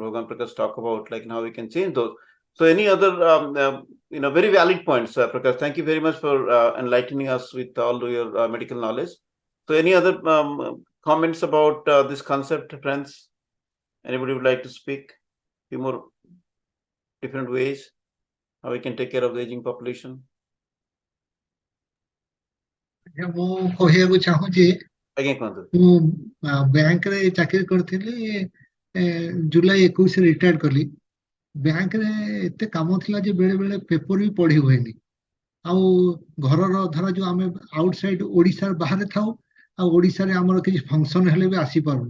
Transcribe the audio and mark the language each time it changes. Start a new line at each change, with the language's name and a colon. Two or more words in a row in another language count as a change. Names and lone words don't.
English: Bhagwan Prakash talk about, like how we can change those. So any other, very valid points, Prakash. Thank you very much for enlightening us with all your medical knowledge. So any other comments about this concept, friends? Anybody would like to speak? Few more different ways how we can take care of the aging population.
Odia: ମୁଁ କହିବାକୁ ଚାହୁଁଛି, ଆଜ୍ଞା କୁହନ୍ତୁ। ମୁଁ ବ୍ୟାଙ୍କରେ ଚାକିରି କରିଥିଲି, ଜୁଲାଇ 21 ରିଟାୟାର୍ଡ କଲି। ବ୍ୟାଙ୍କରେ ଏତେ କାମ ଥିଲା ଯେ ବେଳେ ବେଳେ ପେପର ବି ପଢି ହୁଏନି। ଆଉ ଘରର ଧର ଯୋଉ ଆମେ ଆଉଟସାଇଡ ଓଡିଶାର ବାହାରେ ଥାଉ, ଆଉ ଓଡିଶାରେ ଆମର କିଛି ଫଙ୍କସନ ହେଲେ ବି ଆସିପାରୁନି।